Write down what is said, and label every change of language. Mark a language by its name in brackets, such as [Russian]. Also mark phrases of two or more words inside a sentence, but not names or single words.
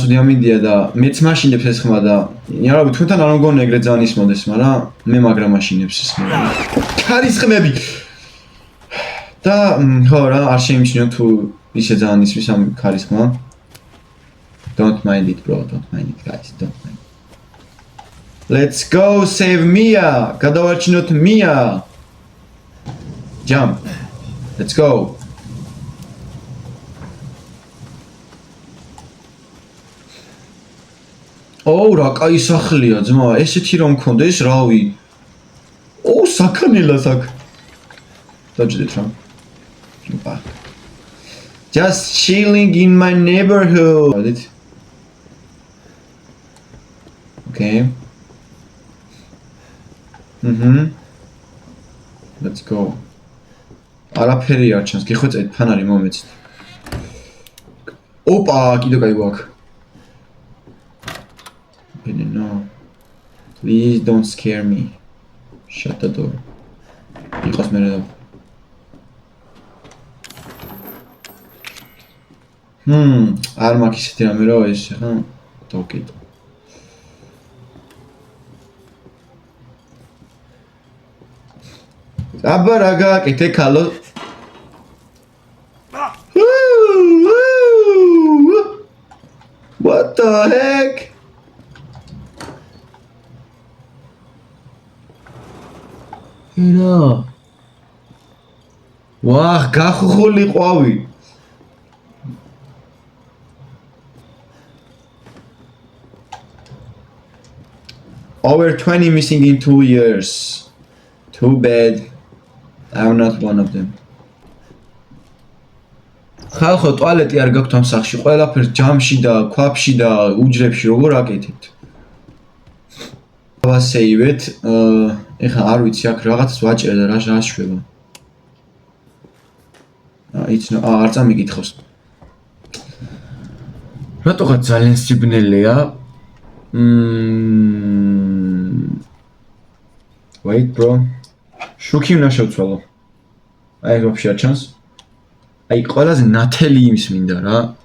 [Georgian] ცუდი ამინდია და მეც მაშინებს ეს ხმა და იარაღი თქვენთან არ მგონია ეგრე ძალიან ისმოდეს, მაგრამ მე მაგრა მაშინებს ეს ხმა. ქარის ხმები. და ხო რა, არ შეიმჩნიო თუ ისე ძალიან ისმის ამ ქარის ხმა. [English] Don't mind it bro, don't mind it guys, don't mind. Let's go save Mia. [Georgian] გადავარჩინოთ Mia. Jump. [English] Let's go. [Georgian] ო რა კაი სახლია ძმა, ესეთი რომ მქონდეს, რავი. ო საქანელას აქ. დაჭდეთ რა. ოპა. [English] Just chilling in my neighborhood. Okay. Let's go. [Georgian] არაფერი არ ჩანს, გიხვეწეთ ფანარი მომეცით. ოპა, კიდე კაი გვაქვს. [English] No. Please don't scare me. Shut the door. [Georgian] იყოს მე რა. არ მაქვს ისეთი რამე რა ეს ხა? დავკიდო. აბა რა გააკეთე ქალო? [English] What the heck? [Georgian] რა ვაჰ გახუხული ყვავი [English] over 20 missing in 2 years too bad I'm not one of them [Georgian] ხალხო ტუალეტი არ გაქვთ ამ სახლში ყველაფერს ჯამში და ქვაფში და უჯრებში როგორ აკეთებთ ვასეივეთ ეხა არ ვიცი აქ რაღაცას ვაჭერე და რა შვება იცნო არ წამიგითხავს რატოღაც ძალიან სიბნელეა [English] wait bro [Georgian] შუქი უნდა შევცვალო აი ვაფშე არ ჩანს აი ყველაზე ნათელი იმის მინდა რა